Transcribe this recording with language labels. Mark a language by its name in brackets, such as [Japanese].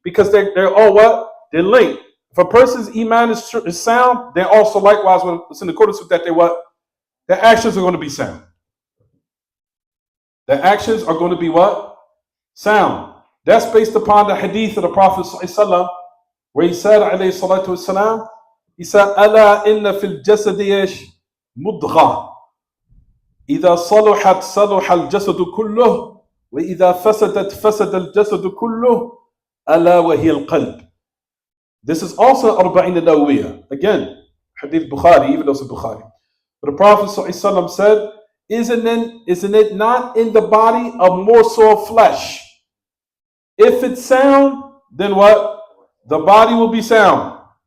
[English] Because they're all what? They're linked. If a person's iman is sound, they're also likewise, when it's in accordance with that, their actions are going to be sound. Their actions are going to be what? Sound. That's based upon the hadith of the Prophet ﷺ, where he said, alayhi salatu wasalam, he said, [Arabic] Ala inna fil jasadi mudgha. إذا صلحت صلح الجسد كله وإذا فسدت فسد الجسد كله ألا وهي القلب. [English] This is also Arba'in al-Nawawiyah. Again, Hadith Bukhari, even though it's Bukhari. But the Prophet ﷺ said, isn't it not in the body a morsel of flesh? If it's sound, then what? The body will be sound.